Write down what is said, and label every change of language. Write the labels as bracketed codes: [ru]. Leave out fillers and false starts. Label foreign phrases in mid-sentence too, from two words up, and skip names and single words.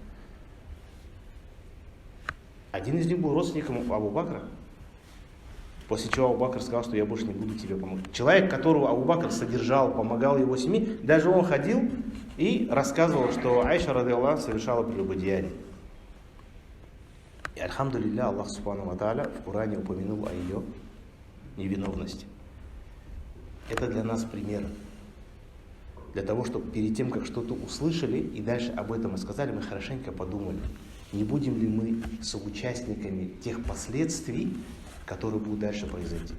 [ru] Один из них был родственником Абу Бакра. После чего Абу Бакр сказал, что я больше не буду тебе помогать. Человек, которого Абу Бакр содержал, помогал его семье, даже он ходил и рассказывал, что Айша, ради Аллаха, совершала прелюбодеяние. И альхамдулилля, Аллах [ar] سبحانه وتعالى [ru] в Коране упомянул о ее невиновности. Это для нас пример. Для того, чтобы перед тем, как что-то услышали и дальше об этом рассказали, мы хорошенько подумали, не будем ли мы соучастниками тех последствий, которые будут дальше произойти.